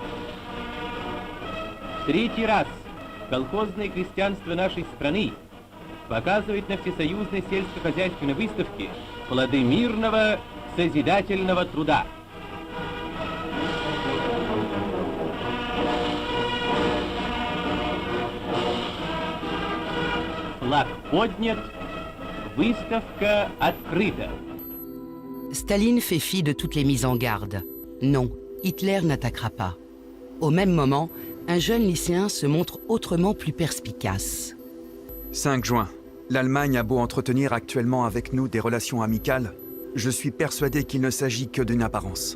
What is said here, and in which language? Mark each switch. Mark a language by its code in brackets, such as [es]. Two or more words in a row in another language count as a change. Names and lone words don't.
[ru] Третий раз колхозное крестьянство нашей страны показывает на Всесоюзной сельскохозяйственной выставке плоды мирного созидательного труда. Флаг поднят, выставка открыта. [fr] Staline fait fi de toutes les mises en garde. Non, Hitler n'attaquera pas. Au même moment, un jeune lycéen se montre autrement plus perspicace. 5 juin. L'Allemagne a beau entretenir actuellement avec nous des relations amicales, je suis persuadé qu'il ne s'agit que d'une apparence.